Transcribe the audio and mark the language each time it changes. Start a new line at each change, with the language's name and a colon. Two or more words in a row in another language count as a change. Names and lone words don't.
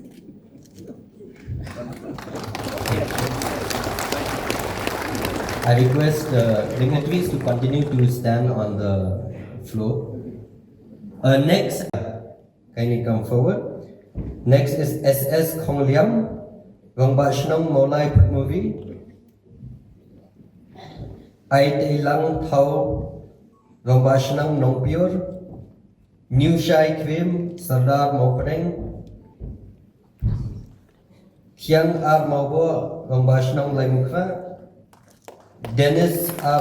English: I request dignitaries to continue to stand on the floor. Next, kindly come forward. Next is SS Khong Liam, Rangbah Shnong Molai Movie. Ai Tei Lang Thao, Rangbah Shnong Nong Pure, New Shai Kvim, Sardar Mopreng, Thiang Ar Maubo, Rangbah Shnong Lai Mukha, Dennis R.